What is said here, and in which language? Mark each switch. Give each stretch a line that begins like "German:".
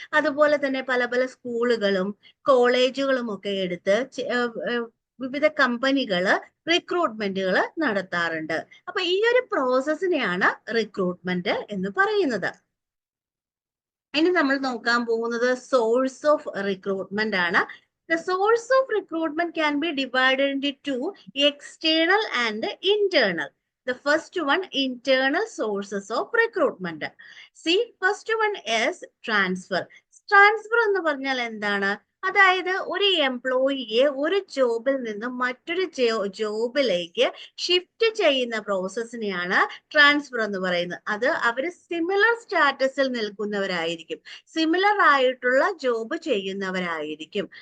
Malayalam: അതുപോലെ തന്നെ പല പല സ്കൂളുകളും കോളേജുകളും ഒക്കെ എടുത്ത് വിവിധ കമ്പനികള് റിക്രൂട്ട്മെന്റുകൾ നടത്താറുണ്ട്. അപ്പൊ ഈ ഒരു പ്രോസസ്സിനെയാണ് റിക്രൂട്ട്മെന്റ് എന്ന് പറയുന്നത്. ഇനി നമ്മൾ നോക്കാൻ പോകുന്നത് സോഴ്സ് ഓഫ് റിക്രൂട്ട്മെന്റ് ആണ്.
English: The source of recruitment can be divided into two: external and internal. The first one, internal sources of recruitment. See, first one is transfer.
Malayalam: Transfer എന്ന് പറഞ്ഞാൽ എന്താണ്? അതായത് ഒരു എംപ്ലോയിയെ ഒരു ജോബിൽ നിന്നും മറ്റൊരു ജോബിലേക്ക് ഷിഫ്റ്റ് ചെയ്യുന്ന പ്രോസസ്സിനെയാണ് ട്രാൻസ്ഫർ എന്ന് പറയുന്നത്. അത് അവര് സിമിലർ സ്റ്റാറ്റസിൽ നിൽക്കുന്നവരായിരിക്കും, സിമിലർ ആയിട്ടുള്ള ജോബ് ചെയ്യുന്നവരായിരിക്കും.